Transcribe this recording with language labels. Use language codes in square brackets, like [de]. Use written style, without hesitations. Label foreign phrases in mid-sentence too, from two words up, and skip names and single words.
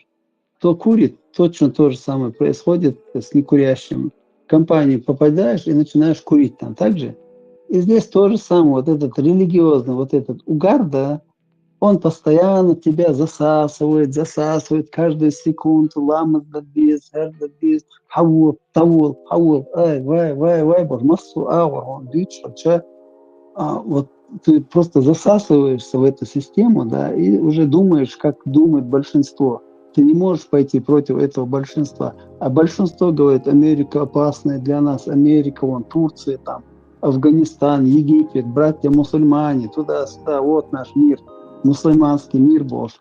[ru] Кто курит, точно то же самое происходит с некурящим. В компанию попадаешь и начинаешь курить там, так же? И здесь то же самое, вот этот религиозный, вот этот угар, да, он постоянно тебя засасывает каждую секунду, ламат бис, хавул, ай, вай, массу аур, он вот ты просто засасываешься в эту систему, да, и уже думаешь, как думает большинство. Ты не можешь пойти против этого большинства. А большинство говорит, Америка опасная для нас, Америка, Турция, там, Афганистан, Египет, братья-мусульмане, туда-сюда, вот наш мир, мусульманский мир Божий.